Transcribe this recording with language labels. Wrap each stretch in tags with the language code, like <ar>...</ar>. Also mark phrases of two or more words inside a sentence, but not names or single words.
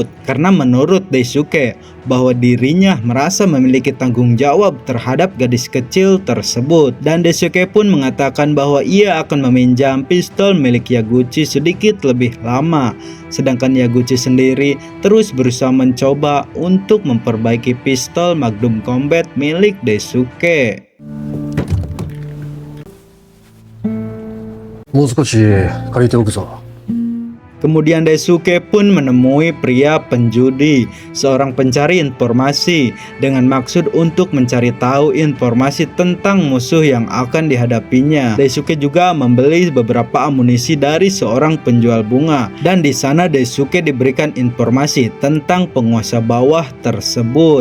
<id>Karena menurut Daisuke, bahwa dirinya merasa memiliki tanggung jawab terhadap gadis kecil tersebut. Dan Daisuke pun mengatakan bahwa ia akan meminjam pistol milik Yaguchi sedikit lebih lama. Sedangkan Yaguchi sendiri terus berusaha mencoba untuk memperbaiki pistol Magnum Combat milik Daisuke.</id> <ja>もう少し借りておくぞ。</ja> <id>Kemudian Daisuke pun menemui pria penjudi, seorang pencari informasi, dengan maksud untuk mencari tahu informasi tentang musuh yang akan dihadapinya. Daisuke juga membeli beberapa amunisi dari seorang penjual bunga, dan di sana Daisuke diberikan informasi tentang penguasa bawah tersebut.</id>